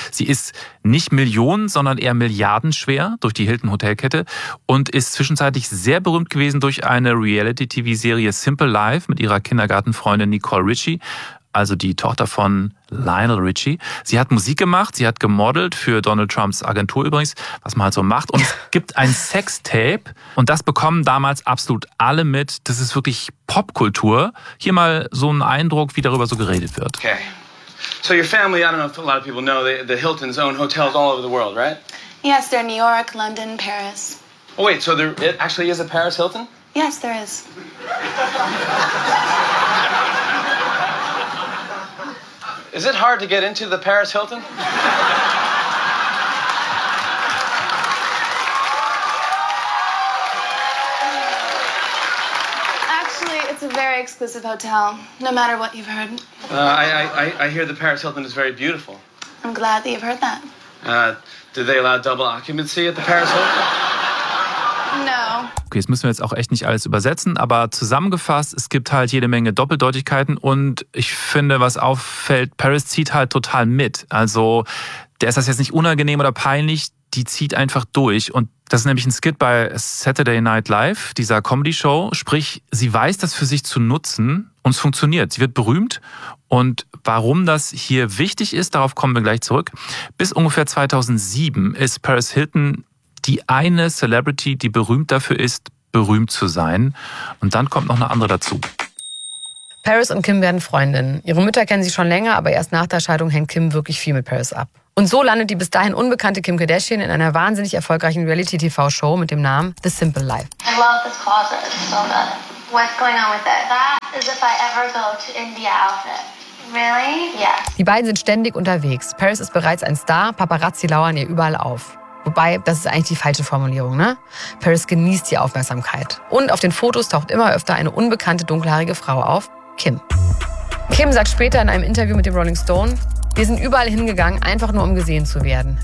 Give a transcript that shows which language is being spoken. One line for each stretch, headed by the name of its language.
German: Sie ist nicht Millionen, sondern eher milliardenschwer durch die Hilton Hotelkette und ist zwischenzeitlich sehr berühmt gewesen durch eine Reality-TV-Serie Simple Life mit ihrer Kindergartenfreundin Nicole Richie, also die Tochter von Lionel Richie. Sie hat Musik gemacht, sie hat gemodelt für Donald Trumps Agentur übrigens, was man halt so macht. Und es gibt ein Sextape und das bekommen damals absolut alle mit. Das ist wirklich Popkultur. Hier mal so ein Eindruck, wie darüber so geredet wird. Okay.
English: So your family, I don't know if a lot of people know, the Hiltons own hotels all over the world, right? Yes, they're New York, London, Paris. Oh wait, so there it actually is a Paris Hilton? Yes, there is. Is it hard to get into the Paris Hilton? Actually, it's a very exclusive hotel, no matter what you've heard. I hear the Paris Hilton is very beautiful. I'm glad that you've heard that. Do they allow double occupancy at the Paris Hilton? No.
German: Okay, das müssen wir jetzt auch echt nicht alles übersetzen, aber zusammengefasst, es gibt halt jede Menge Doppeldeutigkeiten und ich finde, was auffällt, Paris zieht halt total mit. Also, der ist das jetzt nicht unangenehm oder peinlich, die zieht einfach durch. Und das ist nämlich ein Skit bei Saturday Night Live, dieser Comedy-Show. Sprich, sie weiß das für sich zu nutzen und es funktioniert. Sie wird berühmt. Und warum das hier wichtig ist, darauf kommen wir gleich zurück. Bis ungefähr 2007 ist Paris Hilton die eine Celebrity, die berühmt dafür ist, berühmt zu sein. Und dann kommt noch eine andere dazu. Paris und Kim werden Freundinnen. Ihre Mütter kennen sie schon länger, aber erst nach der Scheidung hängt Kim wirklich viel mit Paris ab. Und so landet die bis dahin unbekannte Kim Kardashian in einer wahnsinnig erfolgreichen Reality-TV-Show mit dem Namen The Simple Life.
English: I love this closet so much. What's going on with it? That is if I ever go to India outfit. Really?
German: Yeah. Die beiden sind ständig unterwegs. Paris ist bereits ein Star, Paparazzi lauern ihr überall auf. Wobei, das ist eigentlich die falsche Formulierung, ne? Paris genießt die Aufmerksamkeit. Und auf den Fotos taucht immer öfter eine unbekannte dunkelhaarige Frau auf, Kim. Kim sagt später in einem Interview mit dem Rolling Stone, wir sind überall hingegangen, einfach nur um gesehen zu werden.